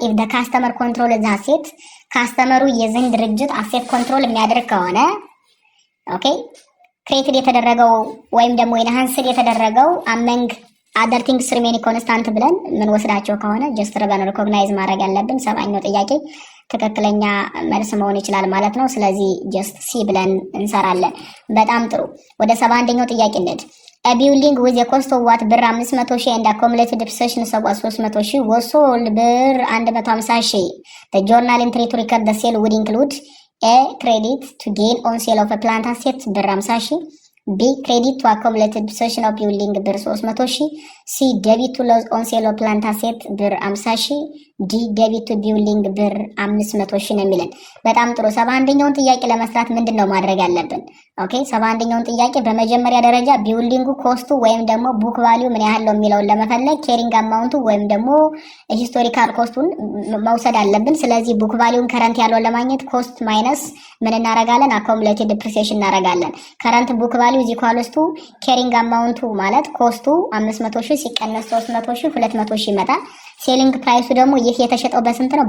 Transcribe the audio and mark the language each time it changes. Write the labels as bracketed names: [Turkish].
[Amharic] ኢፍ ዘ ካስተመር ኮንትሮል ዘ አሴት ካስተመሩ የዚህን ድርጅት አሴት ኮንትሮል የሚያደርግ ከሆነ ኦኬ ክሬትድ የተደረገው ወይም ደግሞ ኢንሃንስድ የተደረገው አመንግ አደር ቲንግስ ሪሜኒ ኮንስታንት ብለን ምን ወስዳቸው ከሆነ ጀስት ረበን ሪኮግናይዝ ማድረግ ያለብን 7ኛው ጥያቄ ትክክለኛ መልስ መሆን ይችላል ማለት ነው። ስለዚህ ጀስት ሲ ብለን እንሰራለን። በጣም ጥሩ። ወደ 71ኛው ጥያቄ እንሂድ። [English] a building with a cost of what ብር 500,000 and accumulated depreciation of 300,000 was sold ብር 150,000. the journal entry to record the sale would include a credit to gain on sale of a plant asset ብር 50,000, B credit to accumulated depreciation of building ብር 300,000, C debit to loss on sale of plant asset ብር 50,000, D debit to building ብር 500,000 [Amharic] ነው የሚለን። በጣም ጥሩ። 71ኛውን ጥያቄ ለመስራት ምንድነው ማድረግ ያለብን? ኦኬ 71ኛውን ጥያቄ በመጀመሪያ ደረጃ ቢልዲንጉ ኮስቱ ወይም ደግሞ ቡክ ቫልዩ ምን ያህል ነው የሚለውን ለመፈለግ ኬሪንግ አማውንቱ ወይም ደግሞ ሂስቶሪካል ኮስቱን መውሰድ አለብን። ስለዚህ ቡክ ቫልዩን ከረንት ያለውን ለማግኘት ኮስት ማይነስ ምን እናረጋለን? አኮሙሌትድ ዲፕሪሲዬሽን እናረጋለን። ከረንት ቡክ ቫልዩ ኢዝ ኢኳልስ ቱ ኬሪንግ አማውንቱ ማለት ኮስቱ 500,000 ሲቀነስ 300,000 200,000 ይመጣል። ሴሊንግ ፕራይሱ ደግሞ ይህ የተሸጠው በስንት ነው?